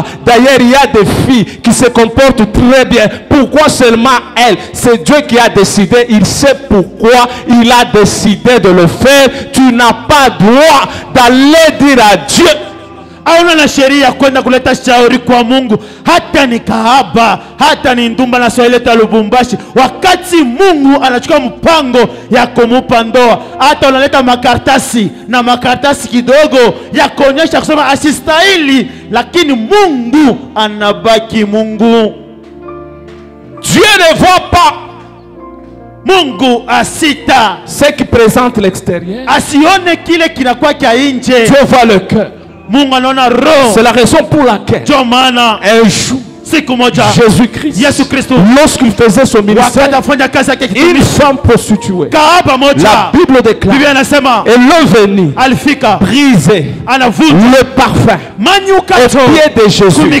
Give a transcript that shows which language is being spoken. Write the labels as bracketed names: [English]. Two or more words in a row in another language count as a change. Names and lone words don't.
[French] D'ailleurs, il y a des filles qui se comportent très bien. Pourquoi seulement elle? C'est Dieu qui a décidé. Il sait pourquoi il a décidé de le faire. Tu n'as pas droit d'aller dire à Dieu, [Swahili] hauna na sheria kwenda kuleta shauri kwa Mungu. Hata ni kahaba, hata ni ndumba na soileta Lubumbashi, wakati Mungu anachukua mpango ya kumupa ndoa, hata unaleta makartasi na makartasi kidogo ya kuonyesha kusema asistahili, lakini Mungu anabaki Mungu. [French] Dieu ne voit pas [Swahili] Mungu asita [French] ce qui présente l'extérieur. [Swahili] Asione kile kinakuwa kia nje. [French] Dieu voit le cœur. [Swahili] Mungu anaona roho. [French] C'est la raison pour laquelle un jour Jésus-Christ, lorsqu'il faisait son ministère, une femme prostituée, la Bible déclare, elle est venue briser le parfum au pied de Jésus.